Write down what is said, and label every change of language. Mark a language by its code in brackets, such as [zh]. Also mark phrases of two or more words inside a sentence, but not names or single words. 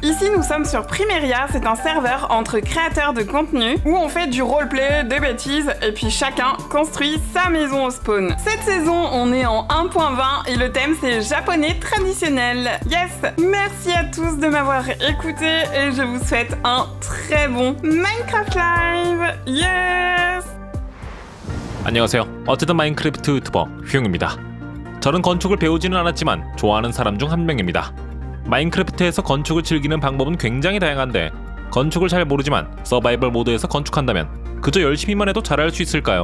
[fr] Ici, nous sommes sur Primeria, c'est un serveur entre créateurs de contenu où on fait du roleplay, des bêtises, et puis chacun construit sa maison au spawn. Cette saison, on est en 1.20 et le thème, c'est japonais traditionnel. Yes! Merci à tous de m'avoir écouté et je vous souhaite un très bon Minecraft Live! Yes! [ko] 안녕하세요. 어쨌든 마인크래프트 유튜버 휘용입니다. 저는 건축을 배우지는 않았지만 좋아하는 사람 중 한 명입니다. 마인크래프트에서 건축을 즐기는 방법은 굉장히 다양한데 건축을 잘 모르지만 서바이벌 모드에서 건축한다면 그저 열심히만 해도 잘할 수 있을까요?